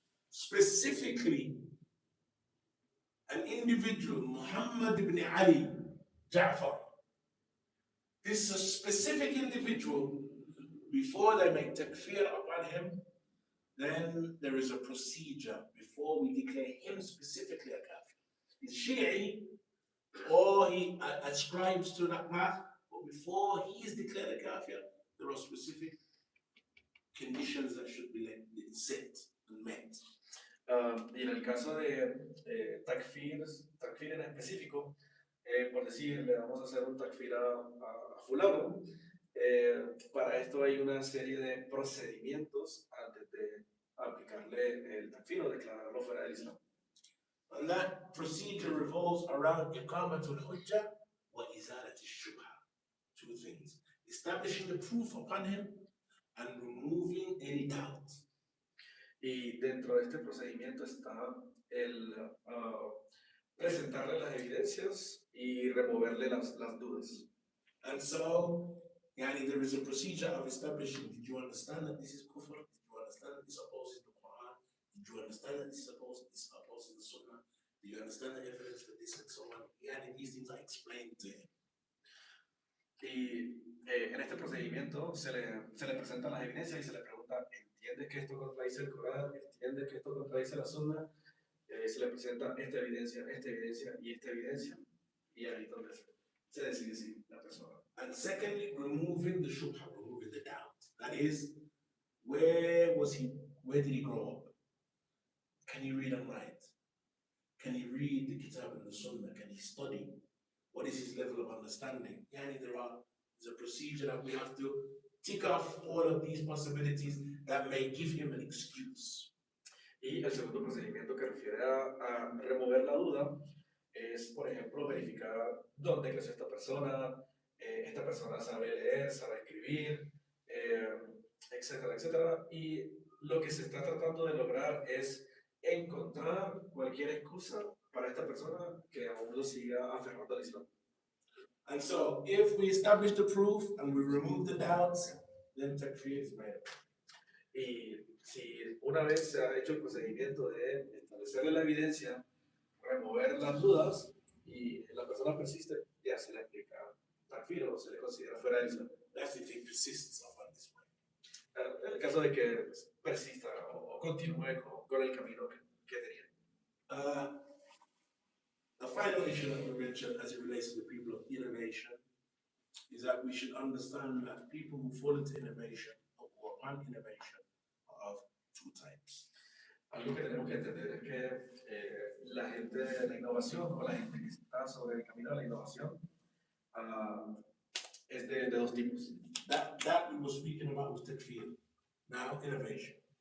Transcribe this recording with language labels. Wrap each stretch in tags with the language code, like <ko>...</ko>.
<en>Specifically, an individual, Muhammad ibn Ali Ja'far, this is a specific individual, before they make takfir upon him, then there is a procedure before we declare him specifically a kafir. He's Shi'i, or he ascribes to that path, but before he is declared a kafir, there are specific conditions that should be set and met.</en> <es>Y en el caso de takfir en específico, por decir, le vamos a hacer un takfir a fulano, para esto hay una serie de procedimientos antes de aplicarle el takfir o declararlo fuera del Islam.</es> <en>And that procedure revolves around</en> <ar>iqamatul hujjah wa izalat al-shubha.</ar> <en>Two things: establishing the proof upon him and removing any doubt.</en> <es>Y dentro de este procedimiento está el presentarle las evidencias y removerle las dudas.</es> <en>And so, there is a procedure of establishing, did you understand that this is kufr? Did you understand that this opposes the Quran? Did you understand that this opposes the Sunnah? Do you understand the evidence for this and so on? These things are explained to him.</en> <es>Y en este procedimiento se le presentan las evidencias y se le pregunta, ¿entiendes que esto contradice el Corán? ¿Entiendes que esto contradice la Sunna? se le presenta esta evidencia y esta evidencia, y ahí es donde se decide si la persona.</es> <en>And secondly, removing the shubha, removing the doubt. That is, where did he grow up? Can he read and write? Can he read the Kitab and the Sunnah? Can he study? What is his level of understanding? There's a procedure that we have to tick off all of these possibilities that may give him an excuse.</en> <es>Y el segundo procedimiento que refiere a remover la duda es, por ejemplo, verificar dónde creció esta persona sabe leer, sabe escribir, etcétera, etcétera. Y lo que se está tratando de lograr es encontrar cualquier excusa para esta persona que aún lo siga aferrando al Islam.</es> <en>And so, if we establish the proof and we remove the doubts, then takfir is made.</en> <es>Y si una vez se ha hecho el procedimiento de establecerle la evidencia, remover las dudas y la persona persiste, ya se le aplica takfir o se le considera fuera del Islam.</es> <en>That's if he persists upon this way.</en> <es>En el caso de que persista o continúe con el camino que tenía.</es> <en>The final issue that we mentioned as it relates to the people of innovation is that we should understand that people who fall into innovation or upon innovation are of two types.</en> <es>Algo que tenemos que entender es que la gente de la innovación o la gente que está sobre el camino de la innovación es de dos tipos.</es> <en>That we were speaking about was takfir. Now innovation.</en>